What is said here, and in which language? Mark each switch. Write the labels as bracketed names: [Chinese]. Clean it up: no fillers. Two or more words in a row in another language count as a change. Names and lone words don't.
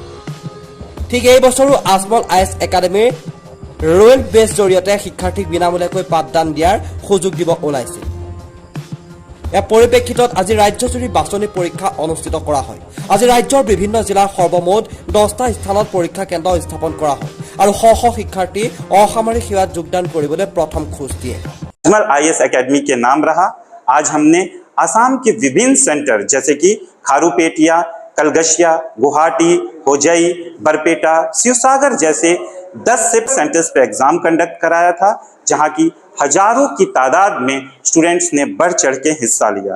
[Assamese] ঠিক এই বছৰো আজমল AIS একাডেমীৰ ৰয়েল বেছ জৰিয়তে শিক্ষাৰ্থীক বিনামূলীয়াকৈ পাঠদান দিয়াৰ সুযোগ দিব ওলাইছে। ইয়াৰ পৰিপ্ৰেক্ষিতত আজি ৰাজ্যজুৰি বাছনি পৰীক্ষা অনুষ্ঠিত কৰা হয়। আজি ৰাজ্যৰ বিভিন্ন জিলাৰ সৰ্বমুঠ 10টা স্থানত পৰীক্ষা কেন্দ্ৰ স্থাপন কৰা হয় আৰু শ শিক্ষাৰ্থী অসামৰিক সেৱাত যোগদান কৰিবলৈ প্ৰথম খোজ দিয়ে। [Hindi] आजमल AIS एकेडमी के नाम रहा। आज हमने असम के विभिन्न सेंटर जैसे कि खारूपेटिया, कलगशिया, गुवाहाटी, होजाई, बरपेटा, शिवसागर जैसे 10 सिप सेंटर्स पे [English] exam conduct [Hindi] कराया था, जहां की हजारों की तादाद में स्टूडेंट्स ने बढ़ चढ़ के हिस्सा लिया।